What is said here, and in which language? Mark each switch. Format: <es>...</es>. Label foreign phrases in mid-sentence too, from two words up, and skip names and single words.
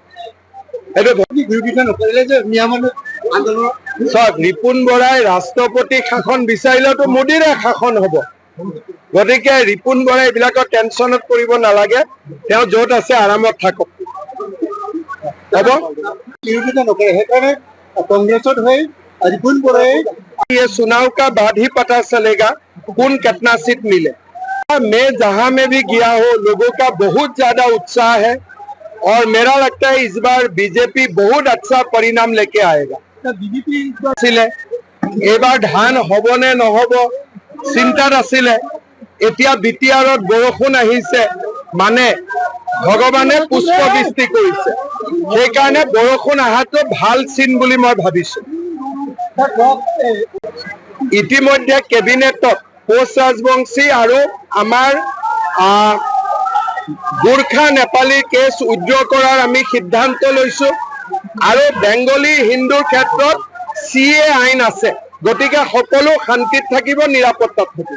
<as>ৰিপুণ বৰাই ৰাষ্ট্ৰপতি শাসন বিচাৰিলেতো মোদীৰে শাসন হ'ব, গতিকে ৰিপুণ বৰাই এইবিলাকৰ টেনচনত পৰিব নালাগে। তেওঁ য'ত আছে আৰামত থাকক, হ'ব। বিৰোধিতা নকৰে, সেইকাৰণে কংগ্ৰেছত হৈ ৰিপুণ বৰাই</as> <hi>ये चुनाव का बाद ही पता चलेगा कौन कितना सीट मिले। मैं जहां में भी गया हो, लोगों का बहुत ज्यादा उत्साह है और मेरा लगता है इस बार बीजेपी बहुत अच्छा परिणाम लेके आएगा।</hi> <as>बीजेपी এবাৰ ধান হবনে নহব চিন্তাত আছিলে, এতিয়া বিটিআৰত বৰষুণ আহিছে, মানে ভগৱানে পুষ্পবৃষ্টি কৰিছে, সেইকাৰণে বৰষুণ আহাটো ভাল চিন বুলি মই ভাবিছো। ইতিমধ্যে কেবিনেটত কোচ ৰাজবংশী আৰু আমাৰ গোৰ্খা নেপালী কেছ উদ্যোগ কৰাৰ আমি সিদ্ধান্ত লৈছো আৰু বেংগলী হিন্দুৰ ক্ষেত্ৰত CA আইন আছে, গতিকে সকলো শান্তিত থাকিব, নিৰাপত্তাত থাকিব।</as>